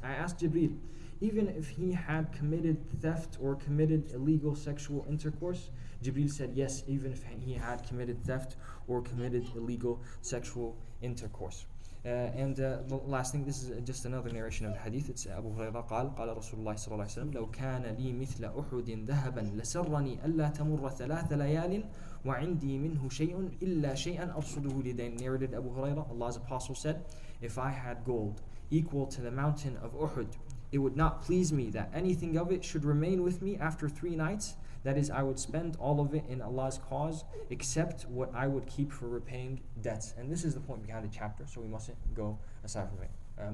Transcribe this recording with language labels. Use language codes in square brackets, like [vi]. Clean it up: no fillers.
[en] I asked Jibreel, even if he had committed theft or committed illegal sexual intercourse? Jibreel said, yes, even if he had committed theft or committed illegal sexual intercourse. And the last thing, this is just another narration of the hadith. [ar] It's Abu Hurairah قال رسول الله صلى الله عليه وسلم لو كان لي مثل أحد ذهبا لسرني ألا تمر 3 ليال وعندي منه شيء إلا شيئا أرصده لدين. [en] Narrated Abu Hurairah, Allah's Apostle said, if I had gold equal to the mountain of Uhud, it would not please me that anything of it should remain with me after 3 nights. That is, I would spend all of it in Allah's cause, except what I would keep for repaying debts. And this is the point behind the chapter, so we mustn't go aside from it.